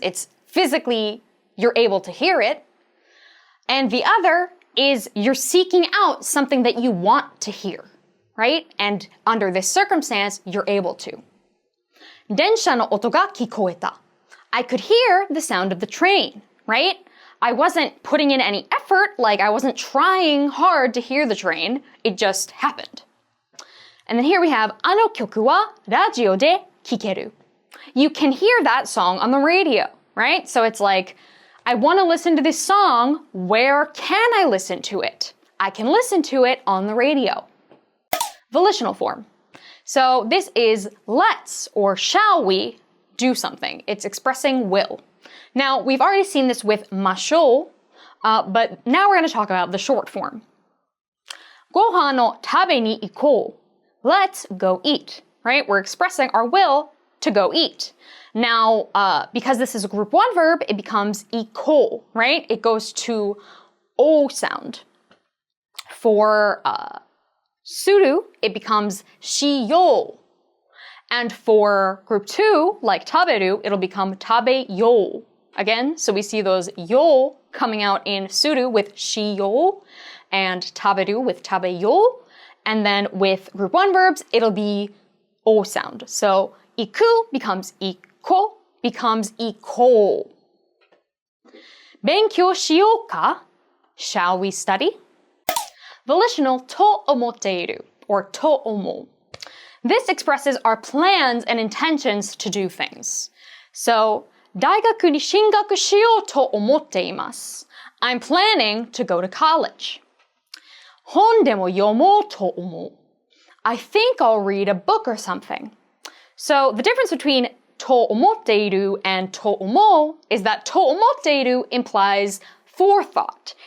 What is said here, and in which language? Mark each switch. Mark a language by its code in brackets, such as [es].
[en] It's physically, you're able to hear it. And the other is you're seeking out something that you want to hear, right? And under this circumstance, you're able to. [ja] 電車の音が聞こえた. [en] I could hear the sound of the train, right? I wasn't putting in any effort, like I wasn't trying hard to hear the train. It just happened. And then here we have [ja] あの曲はラジオで聴ける. [en] You can hear that song on the radio, right? So it's like, I want to listen to this song. Where can I listen to it? I can listen to it on the radio. Volitional form. So this is let's or shall we do something. It's expressing will. Now, we've already seen this with ましょう, but now we're going to talk about the short form. [ja] ご飯を食べに行こう. [en] Let's go eat, right? We're expressing our will to go eat. Now, because this is a group one verb, it becomes 行こう, right? It goes to O sound. For する, it becomes しよう. And for group two, like 食べる, it'll become 食べよう. Again, so we see those よ coming out in する with しよ and 食べる with 食べよ. And then with group one verbs, it'll be O sound. So 行く becomes 行こ becomes 行こう. [ja] 勉強しようか? [en] Shall we study? Volitional と思っている or と思う. This expresses our plans and intentions to do things. [ja] So, 大学に進学しようと思っています. [en] I'm planning to go to college. [ja] 本でも読もうと思う. [en] I think I'll read a book or something. So the difference between と思っている and と思う is that と思っている implies forethought.